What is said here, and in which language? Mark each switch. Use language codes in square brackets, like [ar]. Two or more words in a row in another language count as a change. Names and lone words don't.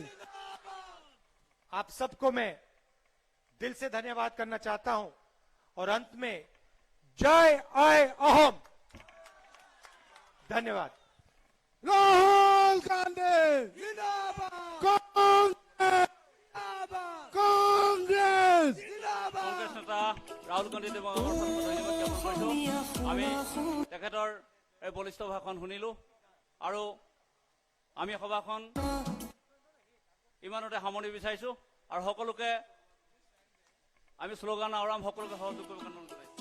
[hi] आप सबको मैं दिल से धन्यवाद करना चाहता हूं और अंत में [as] জয় আই অসম। [hi] धन्यवाद। राहुल गांधी कांग्रेस, कांग्रेस। [as] কংগ্ৰেছ নেতা ৰাহুল গান্ধী দেৱক ধন্যবাদ জ্ঞাপন কৰিছো। আমি তেখেতৰ এই বলিষ্ঠ ভাষণ শুনিলো আৰু আমি সভাখন ইমানতে সামৰণি বিচাৰিছো আৰু সকলোকে আমি শ্লোগান আওৰাম সকলোকে সহযোগ কৰিব কাৰণে অনুৰোধ জনাইছো।